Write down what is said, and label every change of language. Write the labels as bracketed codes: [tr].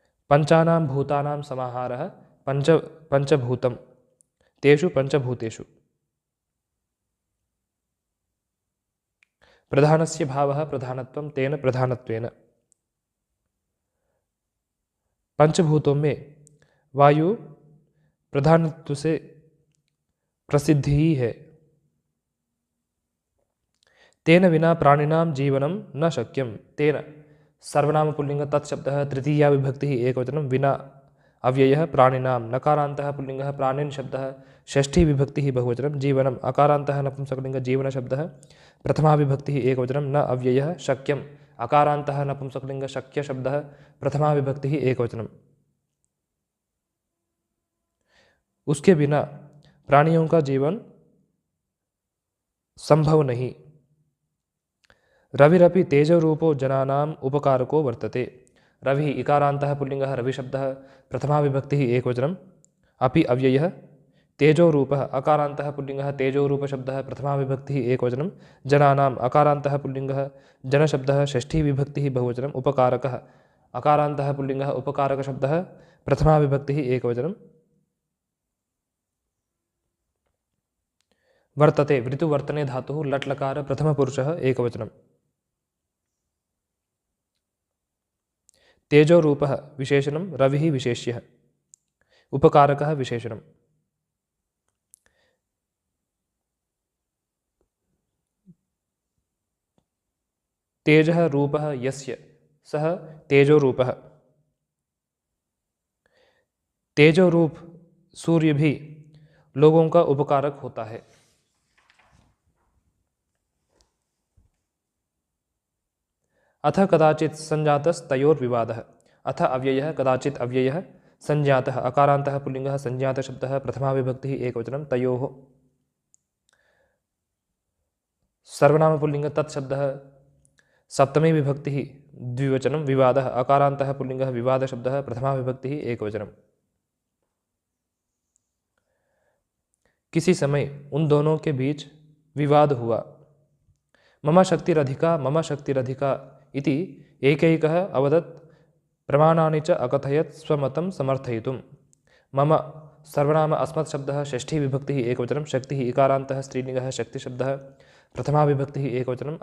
[sa] पञ्चानां भूतानां समाहारः पञ्चभूतं तेषु पञ्चभूतेषु। प्रधानस्य भावः प्रधानत्वं तेन प्रधानत्वेन। [hi] पंचभूतों में वायु प्रधानत्व से प्रसिद्ध ही है। [sa] तेन विना प्राणिनां जीवनं न शक्यं। तेन सर्वनाम पुल्लिंग तत्शब्दः तृतीया विभक्तिः एकवचनं। विना अव्ययः प्राणिनां नकारान्तः पुल्लिङ्गः प्राणिन् शब्दः षष्ठी विभक्तिः बहुवचनं। जीवनम् अकारान्तः नपुंसकलिङ्ग जीवनशब्दः प्रथमा विभक्तिः एकवचनं। न अव्ययः शक्यम् अकारान्तः नपुंसकलिङ्ग शक्यशब्दः प्रथमा विभक्तिः एकवचनम्। [hi] उसके बिना प्राणियों का जीवन संभव नहीं। [sa] रविरपि तेजरूपो जनानाम् उपकारको वर्तते। रवि इकारान्तः पुल्लिङ्गः रविशब्दः प्रथमा विभक्तिः एकवचनम्। अपि अव्ययः तेजोरूपः अकारान्तः पुल्लिङ्गः तेजोरूपशब्दः प्रथमा विभक्तिः एकवचनं। जनानाम् अकारान्तः पुल्लिङ्गः जनशब्दः षष्ठी विभक्तिः बहुवचनम्। उपकारकः अकारान्तः पुल्लिङ्गः उपकारकशब्दः प्रथमा विभक्तिः एकवचनं। वर्तते वृतुवर्तने धातुः लट्लकार प्रथमपुरुषः एकवचनं। तेजोरूपः विशेषणं रविः विशेष्यः। उपकारकः विशेषणम्। तेजः रूपः यस्य सः तेजोरूपः। [hi] तेजोरूप सूर्य भी लोगों का उपकारक होता है। [sa] अथ कदाचित् संजातस्तयोर्विवादः। अथ अव्ययः कदाचित् अव्ययः संज्ञातः अकारान्तः पुल्लिङ्गः संज्ञातशब्दः प्रथमा विभक्तिः एकवचनं। तयोः सर्वनाम पुल्लिङ्ग तत्शब्दः सप्तमी विभक्तिः द्विवचनं। विवादः अकारान्तः पुल्लिङ्गः विवादशब्दः प्रथमा विभक्तिः एकवचनं। [hi] किसी समय उन दोनों के बीच विवाद हुआ। [sa] मम शक्तिरधिका इति एकैकः अवदत्। प्रमाणानि च अकथयत् स्वमतं समर्थयितुं। मम सर्वनाम अस्मत् शब्दः षष्ठी विभक्तिः एकवचनं। शक्तिः इकारान्तः स्त्रीलिङ्गः शक्तिशब्दः प्रथमा विभक्तिः एकवचनम्।